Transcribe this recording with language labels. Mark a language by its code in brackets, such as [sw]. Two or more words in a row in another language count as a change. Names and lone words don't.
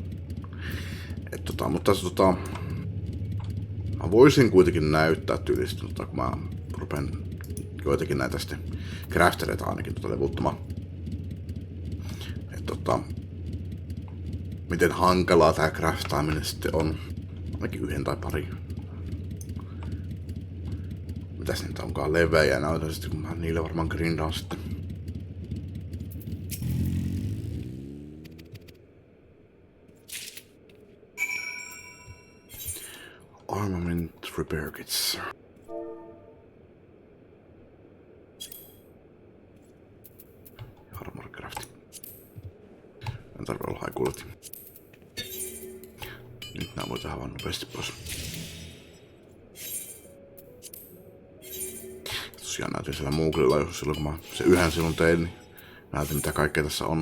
[fi] mutta tässä mä voisin kuitenkin näyttää tyylistä, kun mä rupean joitakin näitä sitten craftereita ainakin levuttamaan. Miten hankalaa tää craftaaminen sitten on. Ainakin 1 tai pari. Mitäs niitä onkaan levejä näytän sitten, kun mä niille varmaan grindaan sitten. [en] Armament repair kits. Armor crafting. [fi] En tarvitse olla [en] high quality. [fi] Nyt nää voi tehdä vaan nopeasti pois. Tosiaan näytin siellä Mooglella jo silloin kun mä se yhden silloin tein, niin näytin mitä kaikkea tässä on.